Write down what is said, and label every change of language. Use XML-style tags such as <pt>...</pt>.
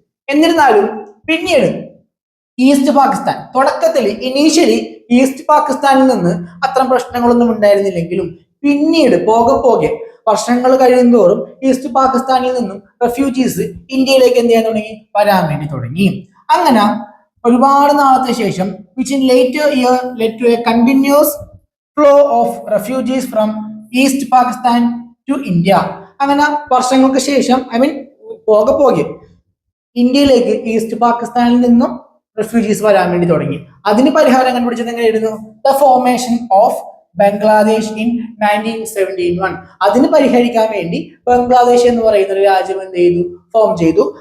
<ml>എന്നിരുന്നാലും പിന്നീട് ഈസ്റ്റ് പാകിസ്ഥാൻ, തുടക്കത്തിൽ ഇനീഷ്യലി ഈസ്റ്റ് പാകിസ്ഥാനിൽ നിന്ന് അത്തരം പ്രശ്നങ്ങളൊന്നും ഉണ്ടായിരുന്നില്ലെങ്കിലും പിന്നീട് പോകെ വർഷങ്ങൾ കഴിയുന്തോറും ഈസ്റ്റ് പാകിസ്ഥാനിൽ നിന്നും റെഫ്യൂജീസ് ഇന്ത്യയിലേക്ക് എന്ത് ചെയ്യാൻ തുടങ്ങി, വരാൻ വേണ്ടി തുടങ്ങി. അങ്ങനെ ഒരുപാട് നാളത്തെ ശേഷം</ml> <en>which in later year led to a continuous flow of refugees from East Pakistan to India.</en> <ml>അങ്ങനെ വർഷങ്ങൾക്ക് ശേഷം പോകെ ഇന്ത്യയിലേക്ക് ഈസ്റ്റ് പാകിസ്ഥാനിൽ നിന്നും റെഫ്യൂജീസ് വരാൻ വേണ്ടി തുടങ്ങി. അതിന് പരിഹാരം കണ്ടുപിടിച്ചത് എങ്ങനെയായിരുന്നു?</ml> <en>The formation of Bangladesh in 1971.</en> <ml>അതിന് പരിഹരിക്കാൻ വേണ്ടി ബംഗ്ലാദേശ് എന്ന് പറയുന്ന ഒരു രാജ്യം എന്ത് ചെയ്തു, ഫോം ചെയ്തു.</ml>